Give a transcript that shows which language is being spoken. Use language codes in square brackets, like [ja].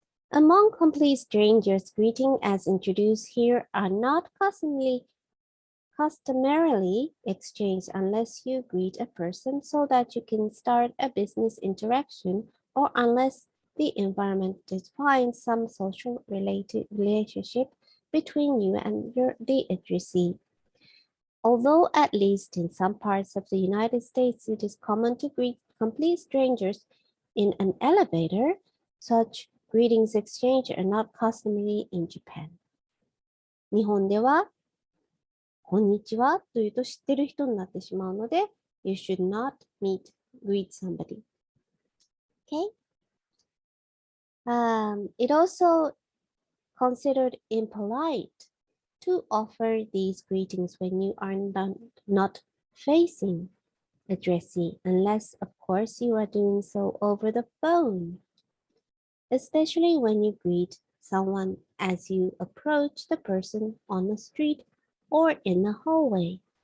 [en] Among complete strangers, greetings as introduced here are not customarily exchanged unless you greet a person so that you can start a business interaction or unless the environment defines some social relationship between you and the addressee. Although at least in some parts of the United States it is common to greet complete strangers in an elevator, such greetings exchange are not customary in Japan. [ja] 日本ではこんにちはというと知ってる人になってしまうので、 [en] you should not greet somebody. Okay? It also considered impolite to offer these greetings when you are not facing addressee, unless, of course, you are doing so over the phone, especially when you greet someone as you approach the person on the street or in the hallway.